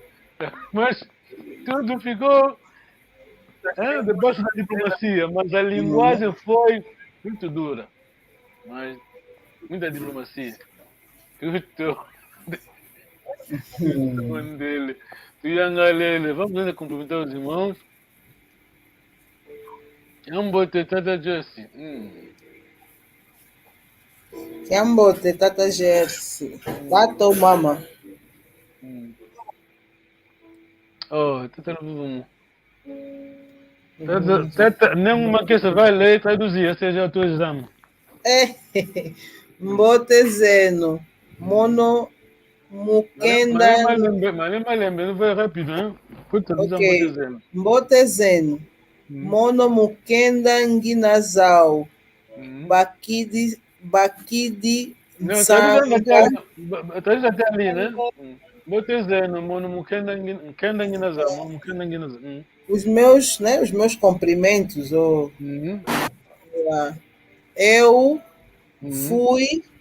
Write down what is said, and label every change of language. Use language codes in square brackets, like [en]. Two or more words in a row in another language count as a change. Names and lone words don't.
[pt] Mas tudo ficou debaixo da diplomacia, mas a linguagem foi muito dura. Mas muita diplomacia. Tudo. [kg] Dele. Tuyangalele. [pt] Vamos ainda cumprimentar os irmãos. [kg] Ambote Tata Jesse. Kiambote, Tata Jersey. Tato Mama. [pt] Tata não. Tata, nenhuma que você vai ler e traduzir, seja o teu exame. [kg] Mbote Zeno. Mono Mukenda. [pt] Mas lembra, não vai rápido, né? Foi traduzir Ok. [kg] Mbote Zeno. Mbote Zeno. Mono Mukenda Nginazao. Bakidi [pt] Não, [kg] Sanga. [pt] traduz até ali, né? [kg] Mbote Zeno, Mono Mukenda Nginazao. Mono Mukenda Nginazao. [pt] Os meus cumprimentos. Eu fui.